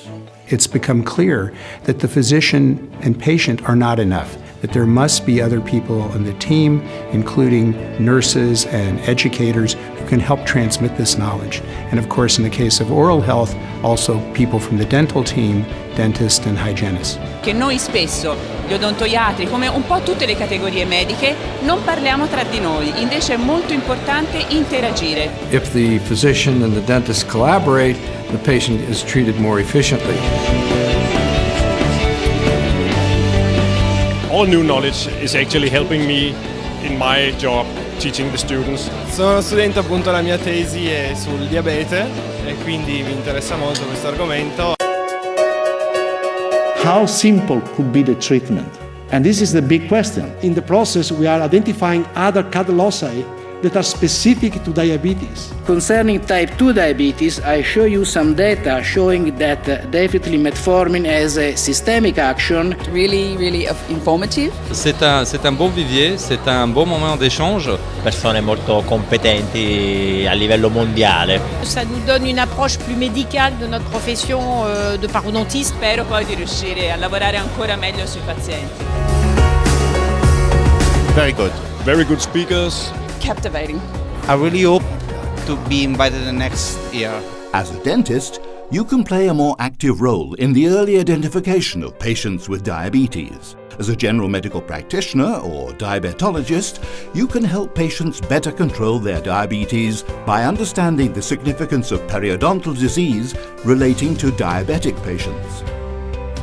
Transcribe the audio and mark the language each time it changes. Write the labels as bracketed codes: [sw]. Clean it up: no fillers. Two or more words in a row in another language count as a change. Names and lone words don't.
[en] It's become clear that the physician and patient are not enough, that there must be other people on the team, including nurses and educators, who can help transmit this knowledge. And of course, in the case of oral health, also people from the dental team, dentists and hygienists. [it] Che noi spesso, gli odontoiatri, come un po' tutte le categorie mediche, non parliamo tra di noi, invece è molto importante interagire. [en] If the physician and the dentist collaborate, the patient is treated more efficiently. All new knowledge is actually helping me in my job teaching the students. [it] Sono studente, appunto, la mia tesi è sul diabete e quindi mi interessa molto questo argomento. [en] How simple could be the treatment? And this is the big question. In the process, we are identifying other cut loci that are specific to diabetes. Concerning type 2 diabetes, I show you some data showing that definitely metformin has a systemic action. Really informative. [fr] C'est un bon vivier, c'est un bon moment d'échange. [it] Persone molto competenti a livello mondiale. [fr] Ça nous donne une approche plus médicale de notre profession de parodontiste. [it] Spero poi di riuscire a lavorare ancora meglio sui pazienti. [en] Very good. Very good speakers. Captivating. I really hope to be invited the next year. As a dentist, you can play a more active role in the early identification of patients with diabetes. As a general medical practitioner or diabetologist, you can help patients better control their diabetes by understanding the significance of periodontal disease relating to diabetic patients.